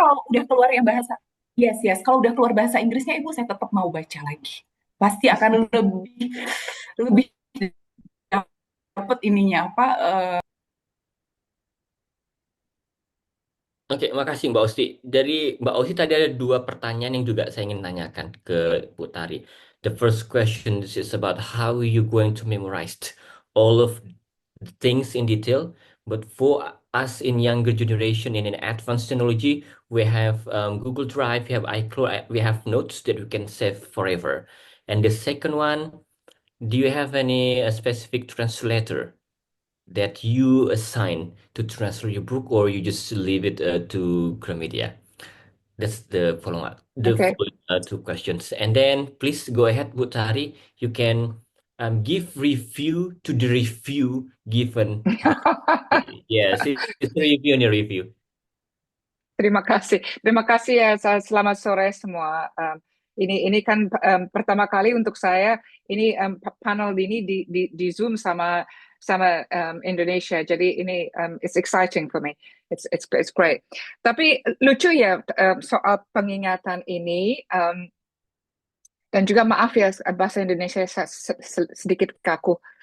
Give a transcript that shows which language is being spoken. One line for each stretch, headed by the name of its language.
Indonesian: kalau udah keluar yang bahasa, yes yes, kalau udah keluar bahasa Inggrisnya Ibu saya tetap mau baca lagi. Pasti akan lebih lebih dapat ininya apa Oke, makasih Mbak Osti. Dari Mbak Osti tadi ada dua pertanyaan yang juga saya ingin tanyakan ke Bu Tari.
English: The first question is about how you going to memorize all of the things in detail. But for us in younger generation and in advanced technology, we have Google Drive, we have iCloud, we have notes that we can save forever. And the second one, do you have any specific translator that you assign to transfer your book, or you just leave it to Gramedia? That's the follow up, the Oke. following two questions. And then please go ahead, Butari. You can give review to the review given by. Yes, it's a review on your review.
Indonesian: Terima kasih. Terima kasih ya. Selamat sore semua. Ini kan pertama kali untuk saya ini panel ini di Zoom sama Indonesia. Jadi ini
English: it's exciting for me. It's great.
Indonesian: Tapi lucu ya soal pengingatan ini dan juga maaf ya bahasa Indonesia sedikit kaku.